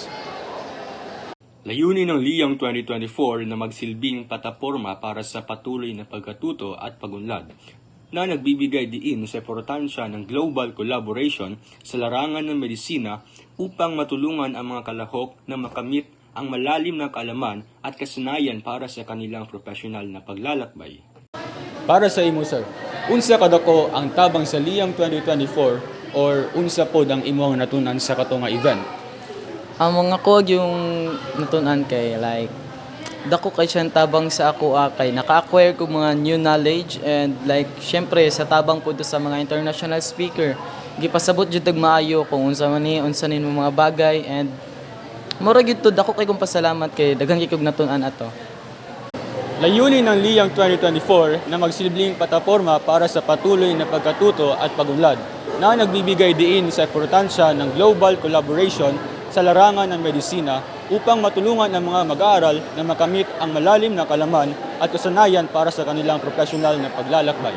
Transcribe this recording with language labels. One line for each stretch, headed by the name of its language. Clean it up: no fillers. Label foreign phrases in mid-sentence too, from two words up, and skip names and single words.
Filipino: Layunin ng Liyang 2024 na magsilbing plataporma para sa patuloy na pagkatuto at pagunlad na nagbibigay diin sa importansya ng
English: global collaboration
Filipino: sa larangan ng medisina upang matulungan ang mga kalahok na makamit ang malalim na kaalaman at kasanayan para sa kanilang profesional na paglalakbay.
Cebuano: Para sa imo, sir, unsa kadako ang tabang sa Liyang 2024 or unsa pod ang imong natunan sa kato nga event? Ang mga ko yung natunan kay like dako kay siyang tabang sa ako kay naka-acquire ko mga
English: new knowledge
Cebuano: and like syempre sa tabang pud sa mga
English: international speaker
Cebuano: gipasabot jud tag maayo kung unsa nin mga bagay and mura gyud to dako kay kong pasalamat kay daghan kay kog natunan ato.
Filipino: Layunin ng Liyang 2024 na magsilbing plataporma para sa patuloy na pagkatuto at pagunlad na nagbibigay diin sa importansya ng
English: global collaboration
Filipino: sa larangan ng medisina upang matulungan ang mga mag-aaral na makamit ang malalim na kalaman at kasanayan para sa kanilang profesional na paglalakbay.